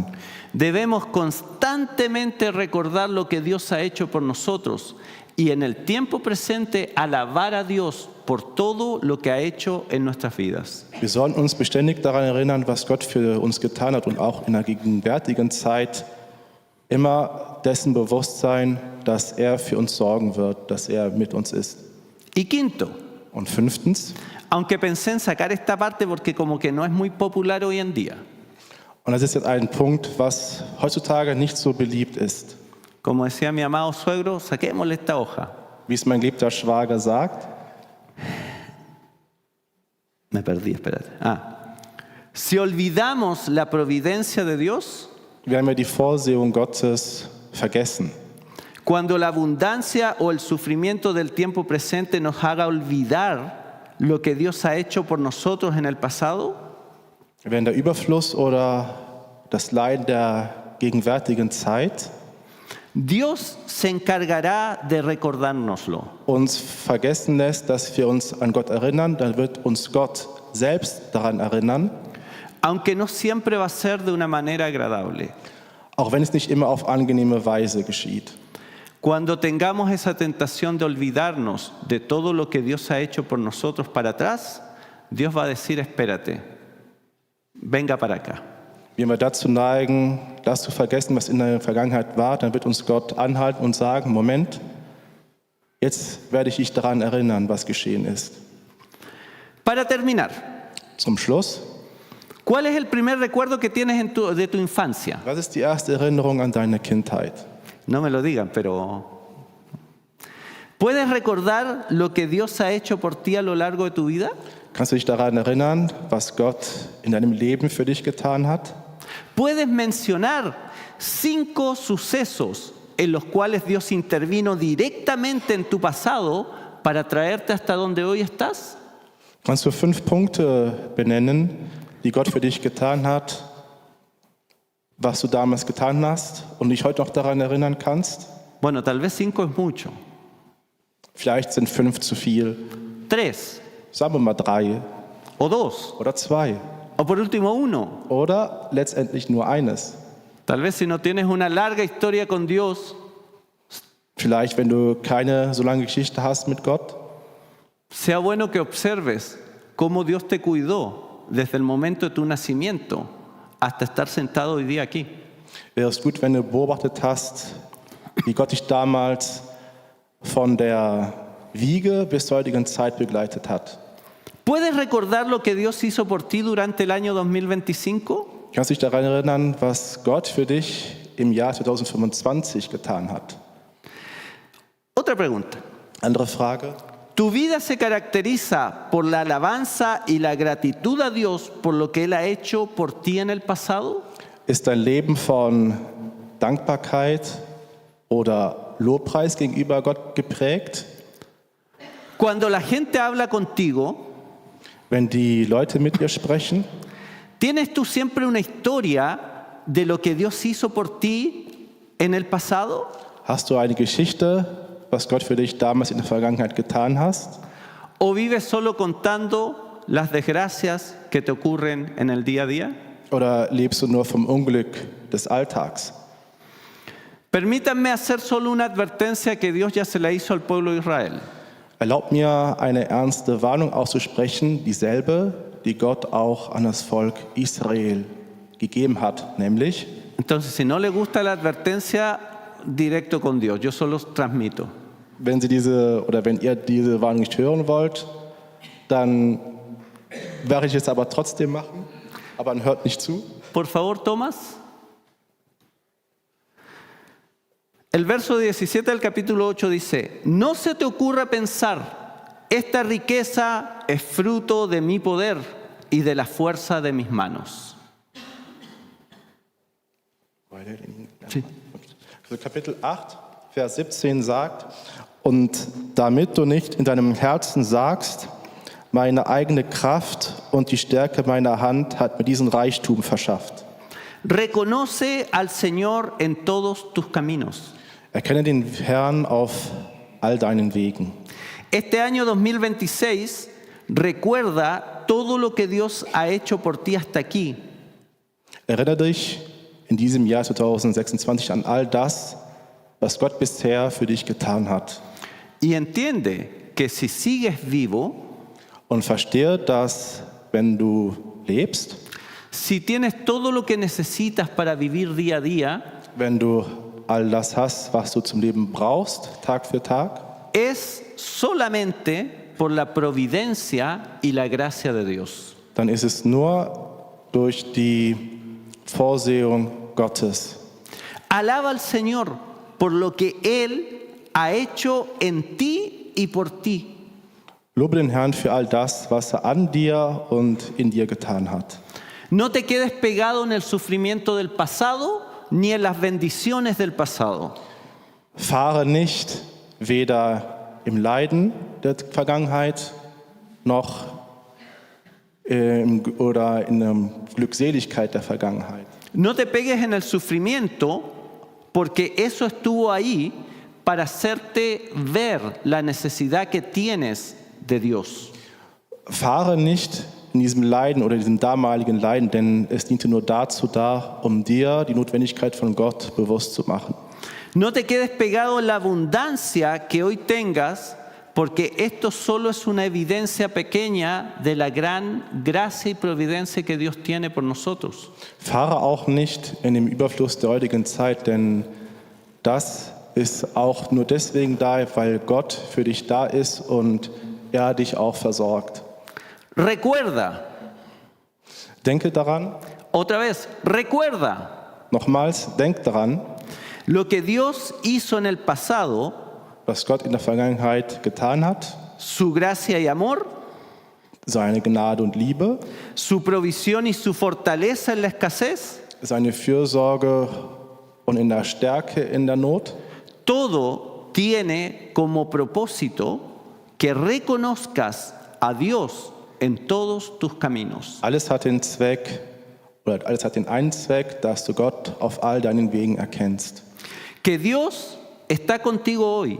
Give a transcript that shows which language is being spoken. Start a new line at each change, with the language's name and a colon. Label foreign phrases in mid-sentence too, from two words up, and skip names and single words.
Spanish: Debemos constantemente recordar lo que Dios ha hecho por nosotros y en el tiempo presente alabar a Dios por todo lo que ha hecho en nuestras vidas.
German: Wir sollen uns beständig daran erinnern, was Gott für uns getan hat und auch in der gegenwärtigen Zeit immer dessen bewusst sein, dass er für uns sorgen wird, dass er mit uns ist.
Spanish: Y quinto,
German: Und fünftens,
Spanish: aunque pensé en sacar esta parte porque como que no es muy popular hoy en día,
German: und das ist jetzt ein Punkt, was heutzutage nicht so beliebt ist.
Spanish: como decía mi amado suegro, saquémosle esta hoja.
German: Wie es mein geliebter Schwager sagt,
Spanish: Me perdí, espérate. Si olvidamos la providencia de Dios,
German: wir haben ja die Vorsehung Gottes vergessen.
Spanish: cuando la abundancia o el sufrimiento del tiempo presente nos haga olvidar lo que Dios ha hecho por nosotros en el pasado,
German: Wenn der Überfluss oder das Leiden der gegenwärtigen Zeit
Spanish: Dios se encargará de recordárnoslo.
German: uns vergessen lässt, dass wir uns an Gott erinnern, dann wird uns Gott selbst daran erinnern,
Spanish: Aunque no siempre va a ser de una manera agradable.
German: auch wenn es nicht immer auf angenehme Weise geschieht.
Spanish: Cuando tengamos esa tentación de olvidarnos de todo lo que Dios ha hecho por nosotros para atrás, Dios va a decir, espérate, venga para acá.
German: Wenn wir dazu neigen, das zu vergessen, was in der Vergangenheit war, dann wird uns Gott anhalten und sagen, Moment, jetzt werde ich dich daran erinnern, was geschehen ist.
Spanish: Para terminar,
German: Zum Schluss,
Spanish: ¿cuál es el primer recuerdo que tienes de tu infancia?
German: was ist die erste Erinnerung an deine Kindheit?
Spanish: No me lo digan, pero ¿puedes recordar lo que Dios ha hecho por ti a lo largo de tu vida?
German: Kannst du dich daran erinnern, was Gott in deinem Leben für dich getan hat?
Spanish: ¿Puedes mencionar 5 sucesos en los cuales Dios intervino directamente en tu pasado para traerte hasta donde hoy estás?
German: Kannst du 5 Punkte benennen, die Gott für dich getan hat, was du damals getan hast und dich heute noch daran erinnern kannst?
Spanish: Bueno, tal vez 5 es mucho.
German: Vielleicht sind 5 zu viel.
Spanish: 3
German: Sagen wir mal 3
Spanish: o 2
German: oder 2
Spanish: o por último 1.
German: oder letztendlich nur eines.
Spanish: Tal vez si no tienes una larga historia con Dios,
German: Vielleicht, wenn du keine so lange Geschichte hast mit Gott,
Spanish: sea bueno que observes cómo Dios te cuidó desde el momento de tu nacimiento hasta estar sentado hoy día aquí.
German: wäre es gut, wenn du beobachtet hast, wie Gott dich damals von der Wiege bis zur heutigen Zeit begleitet hat.
Spanish: ¿Puedes recordar lo que Dios hizo por ti durante el año 2025?
German: Kannst du dich daran erinnern, was Gott für dich im Jahr 2025 getan hat?
Spanish: Otra pregunta.
German: Andere Frage.
Spanish: ¿Tu vida se caracteriza por la alabanza y la gratitud a Dios por lo que Él ha hecho por ti en el pasado?
German: Ist dein Leben von Dankbarkeit oder Lobpreis gegenüber Gott geprägt?
Spanish: Cuando la gente habla contigo,
German: Wenn die Leute mit dir sprechen,
Spanish: ¿tienes tú siempre una historia de lo que Dios hizo por ti en el pasado?
German: hast du eine Geschichte, was Gott für dich damals in der Vergangenheit getan hast?
Spanish: ¿O vives solo contando las desgracias que te ocurren en el día a día?
German: Oder lebst du nur vom Unglück des Alltags?
Spanish: Permítanme hacer solo una advertencia que Dios ya se la hizo al pueblo de Israel.
German: Erlaubt mir, eine ernste Warnung auszusprechen, dieselbe, die Gott auch an das Volk Israel gegeben hat, nämlich:
Spanish: Entonces, si no le gusta la advertencia, directo con Dios. Yo solo transmito.
German: wenn ihr diese Warnung nicht hören wollt, dann werde ich es aber trotzdem machen, aber dann hört nicht zu.
Spanish: Por favor, Tomás. El verso 17 del capítulo 8 dice: no se te ocurra pensar, esta riqueza es fruto de mi poder y de la fuerza de mis manos. Sí.
German: Also Kapitel 8, Vers 17 sagt: Und damit du nicht in deinem Herzen sagst, meine eigene Kraft und die Stärke meiner Hand hat mir diesen Reichtum verschafft.
Spanish: Reconoce al Señor en todos tus caminos.
German: Erkenne den Herrn auf all deinen Wegen.
Spanish: Este año 2026 recuerda todo lo que Dios ha hecho por ti hasta aquí.
German: Erinnere dich in diesem Jahr 2026 an all das, was Gott bisher für dich getan hat.
Spanish: Y entiende que si sigues vivo,
German: Und verstehe, dass wenn du lebst,
Spanish: si tienes todo lo que necesitas para vivir día a día,
German: wenn du all das hast, was du zum Leben brauchst, Tag für Tag,
Spanish: es solamente por la providencia y la gracia de Dios.
German: dann ist es nur durch die Vorsehung Gottes.
Spanish: Alaba al Señor por lo que Él ha hecho en ti y por ti.
German: Lobe den Herrn für all das, was er an dir und in dir getan hat.
Spanish: No te quedes pegado en el sufrimiento del pasado ni en las bendiciones del pasado.
German: Fahre nicht weder im Leiden der Vergangenheit noch in der Glückseligkeit der Vergangenheit.
Spanish: No te pegues en el sufrimiento porque eso estuvo ahí para hacerte ver la necesidad que tienes de Dios.
German: Fahre nicht in diesem Leiden oder diesem damaligen Leiden, denn es diente nur dazu da, um dir die Notwendigkeit von Gott bewusst zu machen.
Spanish: No te quedes pegado en la abundancia que hoy tengas, porque esto solo es una evidencia pequeña de la gran gracia y providencia que Dios tiene por nosotros.
German: Fahre auch nicht in dem Überfluss der heutigen Zeit, denn das ist auch nur deswegen da, weil Gott für dich da ist und er dich auch versorgt.
Spanish: Recuerda,
German: Denke daran,
Spanish: otra vez, recuerda
German: nochmals, denk daran,
Spanish: lo que Dios hizo en el pasado,
German: was Gott in der Vergangenheit getan hat,
Spanish: su gracia y amor,
German: seine Gnade und Liebe,
Spanish: su provisión y su fortaleza en la escasez.
German: seine Fürsorge und in der Stärke in der Not.
Spanish: Todo tiene como propósito que reconozcas a Dios en todos tus caminos.
German: Alles hat den Zweck, oder alles hat den einen Zweck, dass du Gott auf all deinen Wegen erkennst.
Spanish: Que Dios está contigo hoy,